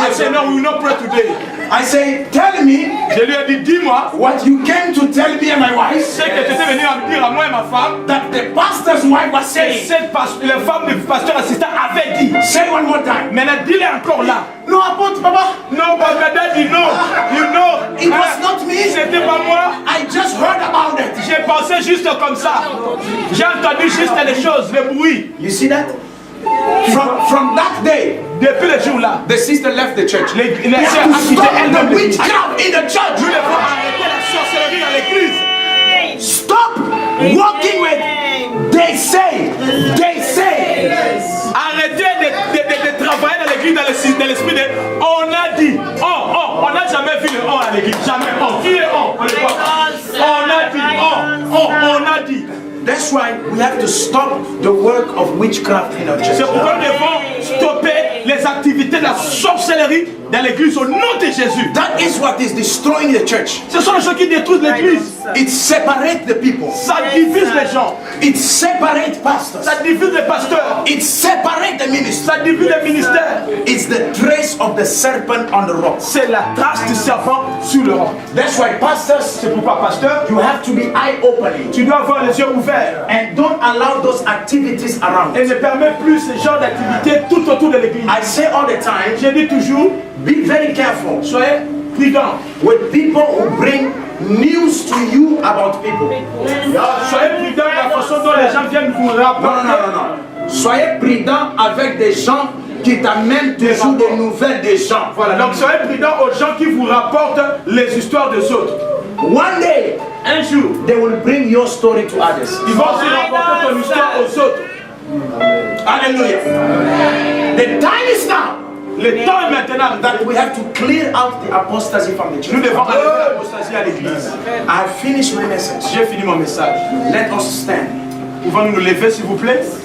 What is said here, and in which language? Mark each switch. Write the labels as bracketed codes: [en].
[en] I said, no, we will not pray today. I say, tell me [fr] Je lui ai dit, dis-moi [en] what you came to tell me and my wife. [fr] ce que tu étais venu à me dire à moi et ma femme. [en] That the pastor's wife was saying. [fr] La femme du pasteur assistant avait dit. [en] Say one more time. [fr] Maintenant, dis-le encore là. No, apôtre, papa. [en] Non, but my daddy, no. You know. It was not me. [fr] C'était pas moi. [en] I just heard about it. [fr] J'ai pensé juste comme ça. J'ai entendu juste les choses, le bruit. [en] You see that? From that day, [fr] Depuis le jour-là, [en] the sister left the church. [fr] les [en] We have [fr] sœurs [en] to [fr] ont quitté [en] stop [fr] elles-mêmes [en] the [fr] l'église. [en] witchcraft in the [fr] Nous [en] church. [fr] devons arrêter la sorcellerie dans l'église. [en] Stop walking with they say. They say. [fr] Arrêtez de travailler dans l'église dans l'esprit de on a dit. On n'a jamais vu le on à l'église. Jamais. Qui est on? On le voit. On a dit. On a dit. [en] That's why we have to stop the work of witchcraft in our church. [fr] C'est pourquoi nous devons stopper les activités de la sorcellerie dans l'église au nom de Jésus. [en] That is what is destroying the church. [fr] Ce sont les gens qui détruisent l'église. [en] It separates the people. [fr] Ça divise les gens. [en] It separates pastors. [fr] Ça divise les pasteurs. [en] It separates the ministry. [fr] Ça divise les ministères. [en] It's the trace of the serpent on the rock. [fr] C'est la trace du serpent sur le roc. [en] That's why pastors, [fr] C'est pourquoi, pasteur, [en] you have to be eye-opening [fr] tu dois avoir les yeux ouverts [en] and don't allow those activities around. [fr] et ne permets plus ce genre d'activité tout autour de l'église. [en] I say all the time, [fr] J'ai dit toujours, [en] be very careful [fr] soyez prudents. [en] with people who bring news to you about people. [fr] Soyez prudents de la façon dont les gens viennent vous rapporter. Non. Soyez prudent avec des gens qui t'amènent toujours des nouvelles des gens. Voilà, donc soyez prudents aux gens qui vous rapportent les histoires des autres. [en] One day, [fr] Un jour, [en] they will bring your story to others. [fr] ils vont aussi rapporter ton histoire aux autres. [en] Hallelujah. The time is now [fr] Le temps est maintenant [en] that we have to clear out the apostasy from the [fr] nous [en] church. [fr] devons enlever l'apostasie à l'église. [en] I finished my message. [fr] J'ai fini mon message. [en] Let us stand. [fr] Pouvons-nous nous lever, s'il vous plaît?